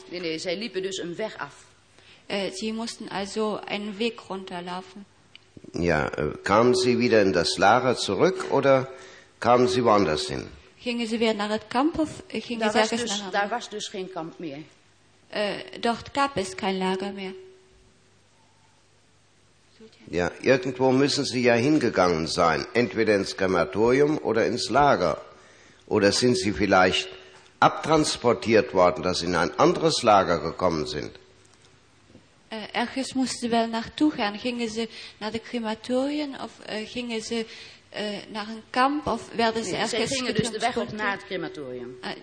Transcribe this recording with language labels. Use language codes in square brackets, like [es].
[de] Nee, sie liepen dus einen Weg ab. Sie mussten also einen Weg runterlaufen. Ja, kamen sie wieder in das Lager zurück oder kamen sie woanders hin? [nl] Gingen ze weer naar het kamp of gingen ze ergens naar? Daar was dus geen kamp meer. [de] Doch gab es kein Lager meer. Ja, irgendwo müssen sie ja hingegangen sein. Entweder ins Krematorium oder ins Lager. Oder sind sie vielleicht abtransportiert worden, dass sie in ein anderes Lager gekommen sind? [nl] Ergens moesten ze wel naartoe gaan. Gingen ze naar de crematorium of gingen ze naar een kamp of werden ze ergens getransporteerd? Ze gingen dus de weg op naar het crematorium.